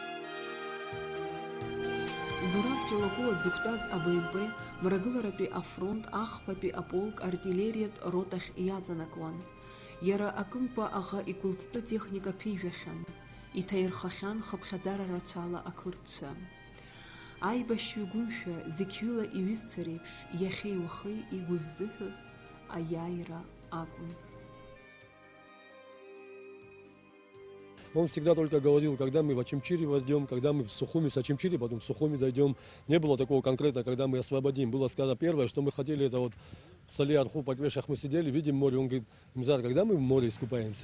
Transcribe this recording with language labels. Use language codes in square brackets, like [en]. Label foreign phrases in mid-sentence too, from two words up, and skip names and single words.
[ab] Зураб Ҷалакәыла дзықәтәаз АБМП Мрагыларатәи афронт ахԥатәи аполк артиллериатә ротахь иаҵанакуан. Иара акымкәа аӷа игәылҵтәы техника ԥижәахьан. Иҭаирхахьан хыԥхьаӡара рацәала ақырҭцәа. Аибашьҩы гәымшәа зықьҩыла иҩызцәа реиԥш иахьеи уахеи игәы ззыҳәоз аиааира акәын. [ru] Он всегда только говорил, когда мы в Ачимчире возьмем, когда мы в Сухуми с Ачимчири, потом в Сухуми дойдем. Не было такого конкретно, когда мы освободим. Было сказано первое, что мы хотели, это вот в Сале-Арху, по Квешах мы сидели, видим море. Он говорит: Имзар, когда мы в море искупаемся?